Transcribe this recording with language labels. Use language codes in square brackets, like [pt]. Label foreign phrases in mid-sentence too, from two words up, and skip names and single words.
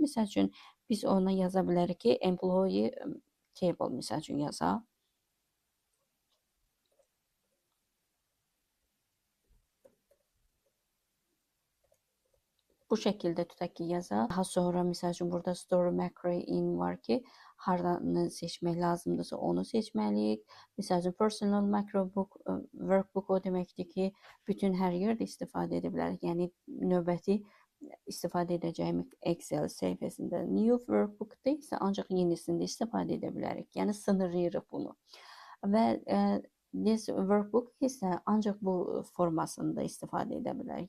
[az] Məsəl üçün biz ona yaza bilərik ki, [en] employee table [az] məsəl üçün yazaq. Bu şəkildə tutaq ki, yazaq. Daha sonra məsəl üçün burada [en] story macro in [az] var ki, hardanı seçmək lazımdırsa onu seçməliyik. Məsəl üçün [en] personal macro book, [az] workbook o deməkdir ki, bütün hər yerdə istifadə edə bilərik. Yəni növbəti istifadə edəcəyimiz Excel səhifəsində [en] new workbook- [az] da isə ancaq yenisində istifadə edə bilərik. Yəni sınırlayırıq bunu. Və [en] this workbook [az] isə ancaq bu formasında istifadə edə bilərik.